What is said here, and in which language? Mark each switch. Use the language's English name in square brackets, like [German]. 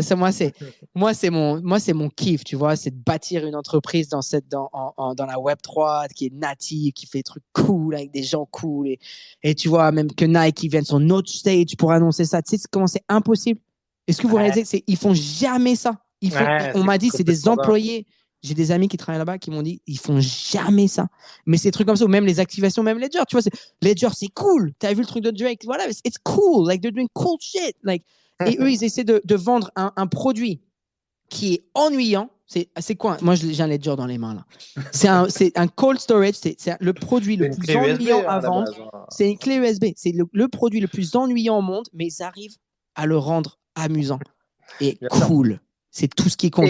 [French] Ça, moi c'est mon kiff, tu vois. C'est de bâtir une entreprise dans la Web 3 qui est native, qui fait des trucs cool avec des gens cool et tu vois même que Nike vienne sur notre stage pour annoncer ça. Tu sais comment c'est impossible. Est-ce que vous réalisez que ils font jamais ça? On m'a dit c'est des employés. J'ai des amis qui travaillent là-bas qui m'ont dit ils font jamais ça. Mais c'est des trucs comme ça, ou même les activations, même Ledger, tu vois, Ledger, c'est cool. [English] T'as vu le truc de Drake, voilà, it's cool, like they're doing cool shit. [French] Like, et eux, ils essaient de vendre un produit qui est ennuyant. C'est quoi? Moi, j'ai un Ledger dans les mains là. C'est un cold storage, c'est le produit le plus ennuyant à vendre. C'est une clé USB. C'est le produit le plus ennuyant au monde, mais ils arrivent à le rendre amusant et cool. C'est tout ce qui compte.